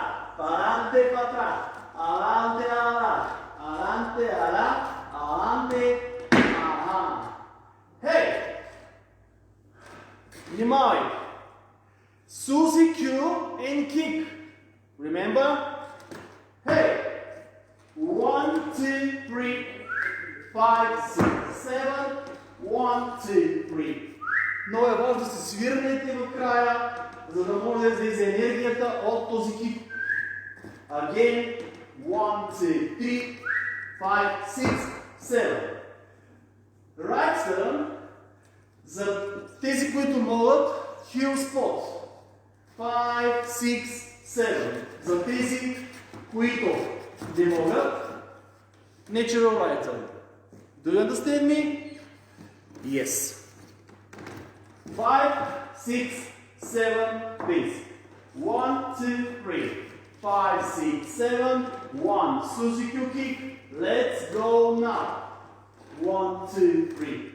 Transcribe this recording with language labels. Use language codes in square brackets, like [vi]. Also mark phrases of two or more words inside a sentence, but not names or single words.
[es] Паранте патрас. Adelante, adelante, adelante, adelante. [bg] Hey! Внимай! [en] Suzy Q and kick. Remember? Hey! 1, 2, 3, 5, 6, 7. 1, 2, 3. [bg] Много е важно да се свирнете в края, за да може да излезе енергията от този кик. [en] Again. 1, 2, 3, 5, 6, 7. Right turn, [bg] за тези, които могат, [en] heel spot. [bg] 5, 6, 7. За тези, които не могат, [en] natural right turn. Do you understand me? Yes. 5, 6, 7, basic. 1, 2, 3. 5, 6, 7, 1. Suzy Q kick. Let's go now. 1, 2, 3.